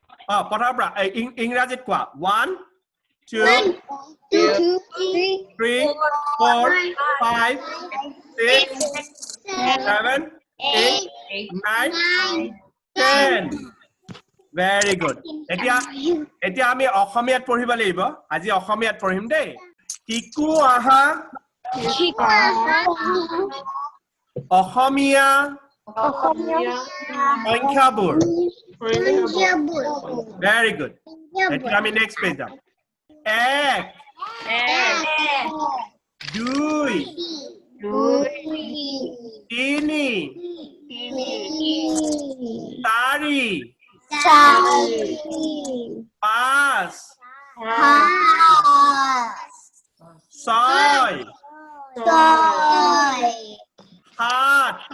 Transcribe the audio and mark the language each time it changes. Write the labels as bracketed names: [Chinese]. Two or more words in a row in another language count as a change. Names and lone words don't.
[Assamese] প্ৰথমৰ পৰা ইংৰাজীত কোৱা 1 2 3 4 5 6 7 8 9 10 [English] very good [Assamese] এতিয়া আমি অসমীয়াত পঢ়িব লাগিব আজি অসমীয়াত পঢ়িম দেই কিকু আহা অসমীয়া সংখ্যাবোৰ [English] very good [Assamese] এতিয়া আমি [English] next page [Assamese] যাম 1 2 3 4 5 6 7